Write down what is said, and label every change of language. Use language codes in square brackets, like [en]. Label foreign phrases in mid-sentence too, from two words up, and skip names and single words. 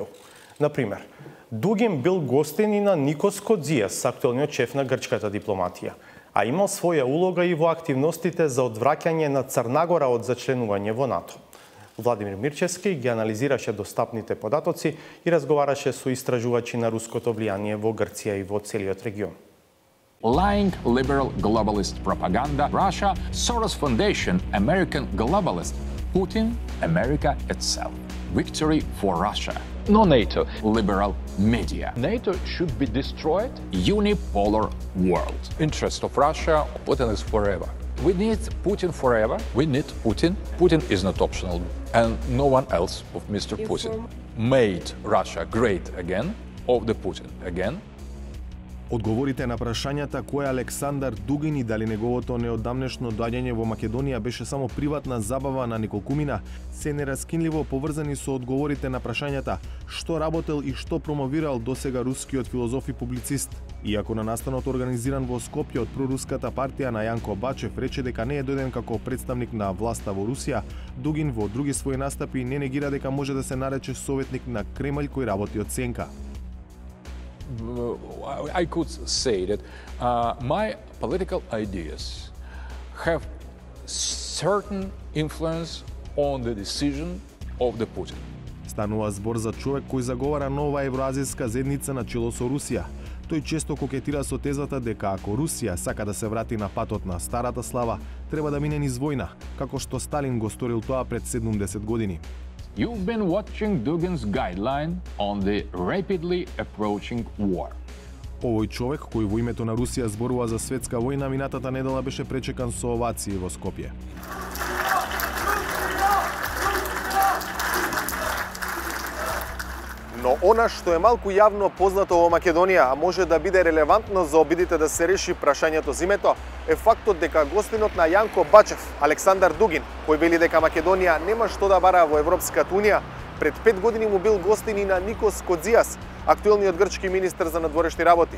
[mk] Например, Дугин бил гостин и на Никос Кодзијас, актуелниот шеф на грчката дипломатија, а имал своја улога и во активностите за одвраќање на Црнагора од зачленување во НАТО. Владимир Мирчевски ги анализираше достапните податоци и разговараше со истражувачи на руското влијание во Грција и во целиот регион. [en] Lying liberal globalist propaganda, Russia, Soros Foundation, American globalist, Putin, America itself. Victory for Russia. No NATO. Liberal media. NATO should be destroyed. Unipolar world. Interest of Russia, Putin is forever. We need Putin forever. We need Putin. Putin is not optional. And no one else of Mr. Putin made Russia great again, of the Putin again. [mk] Одговорите на прашањата кој е Александар Дугин и дали неговото неодамнешно доаѓање во Македонија беше само приватна забава на неколкумина, се нераскинливо поврзани со одговорите на прашањата што работел и што промовирал досега рускиот филозоф и публицист. Иако на настанот организиран во Скопје од проруската партија на Јанко Бачев рече дека не е дојден како представник на власта во Русија, Дугин во други своји настапи не негира дека може да се нарече советник на Кремљ кој работи од сенка. [en] I could say that my political ideas have certain influence on the decision of the Putin. [mk] Станува збор за човек кој заговара нова евроазијска заедница на чело со Русија. Тој често кокетира со тезата дека ако Русија сака да се врати на патот на старата слава, треба да мине низ војна, како што Сталин го сторил тоа пред 70 години. [en] You've been watching Dugin's guideline on the rapidly approaching war. [mk] Овој човек, кој во името на Русија зборува за светска војна, минатата недела беше пречекан со овации во Скопје. Но она што е малку јавно познато во Македонија, а може да биде релевантно за обидите да се реши прашањето зимето, е фактот дека гостинот на Јанко Бачев, Александар Дугин, кој вели дека Македонија нема што да бара во Европската унија, пред 5 години му бил гостин и на Никос Кодзијас, актуелниот грчки министер за надворешни работи.